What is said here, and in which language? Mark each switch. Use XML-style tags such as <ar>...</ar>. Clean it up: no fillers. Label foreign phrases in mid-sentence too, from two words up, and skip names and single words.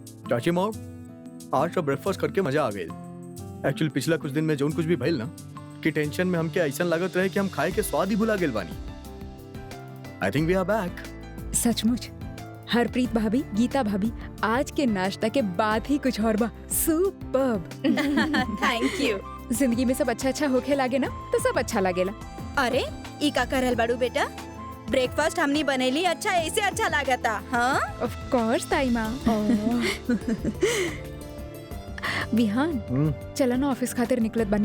<bho>चाची माँ, आज तो ब्रेकफास्ट करके मजा आ गई। एक्चुअली पिछला कुछ दिन में जोन कुछ भी भइल ना कि टेंशन में हमके ऐसा लागत रहे कि हम खाए के स्वाद ही भुला गेल बानी।</bho> <en>I think we are back.</en> <bho>सचमुच हरप्रीत भाभी, गीता भाभी, आज के नाश्ता के बाद ही कुछ और बा। सुपर्ब।</bho> <en>Thank you.</en> <bho>जिंदगी में सब अच्छा अच्छा होके लागे ना तो सब अच्छा लागेला। अरे ई का करल बाड़ू बेटा, ब्रेकफास्ट हमनी बनेली अच्छा ऐसे अच्छा लागता। हाँ</bho> <en>of course</en> <bho>ताई माँ। विहान चला ना ऑफिस खातिर निकलत बानी।</bho>